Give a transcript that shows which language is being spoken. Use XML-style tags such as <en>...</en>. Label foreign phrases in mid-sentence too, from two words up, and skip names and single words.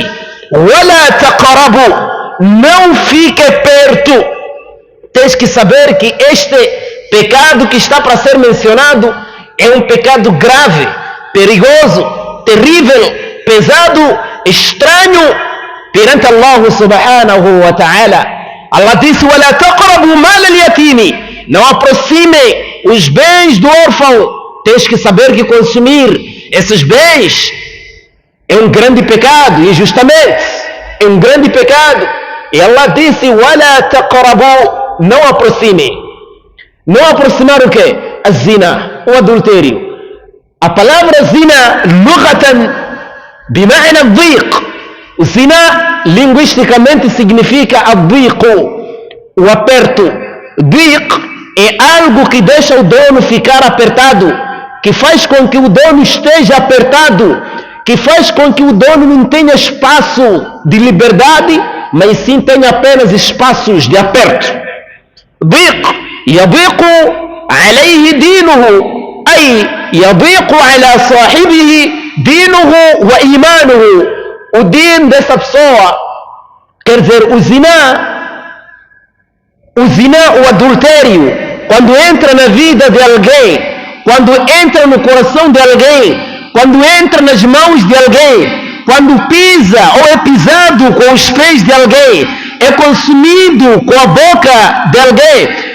<ar>ولا تقربوا,</ar> <pt>não fique perto. Tens que saber que este pecado que está para ser mencionado é um pecado grave, perigoso, terrível, pesado, estranho perante Allah</pt> <ar>سبحانه وتعالى.</ar> <pt>Allah disse:</pt> <ar>"ولا تقربوا مال اليتيم",</ar> <pt>não aproximem os bens do órfão. Tens que saber que consumir esses bens é um grande pecado, injustamente, é um grande pecado. E Allah disse:</pt> <ar>"ولا تقربوا",</ar> <pt>não aproximem. Não aproximar o quê? A zina, o adultério. A palavra zina,</pt> <ar>لغة بمعنى الضيق.</ar> <pt>O zina, linguisticamente, significa ad-dhiqu, o aperto. Dhiq é algo que deixa o dono ficar apertado, que faz com que o dono esteja apertado, que faz com que o dono não tenha espaço de liberdade, mas sim tenha apenas espaços de aperto.</pt> <ar>ضيق يضيق عليه دينه أي يضيق على صاحبه دينه وإيمانه.</ar> <pt>O din dessa pessoa, quer dizer, o zina, o adultério, quando entra na vida de alguém, quando entra no coração de alguém, quando entra nas mãos de alguém, quando pisa ou é pisado com os pés de alguém, é consumido com a boca de alguém,</pt>